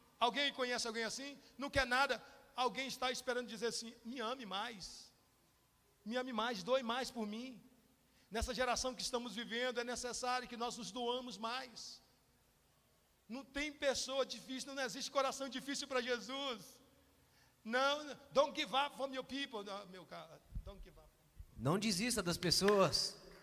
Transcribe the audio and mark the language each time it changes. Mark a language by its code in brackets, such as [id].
[pt] Alguém conhece alguém assim? Não quer nada. Alguém está esperando dizer assim, me ame mais, doe mais por mim. Nessa geração que estamos vivendo, é necessário que nós nos doamos mais. Não tem pessoa difícil, não existe coração difícil para Jesus. [en] Não, don't give up from your people. Não, don't give up. [pt] Não desista das pessoas.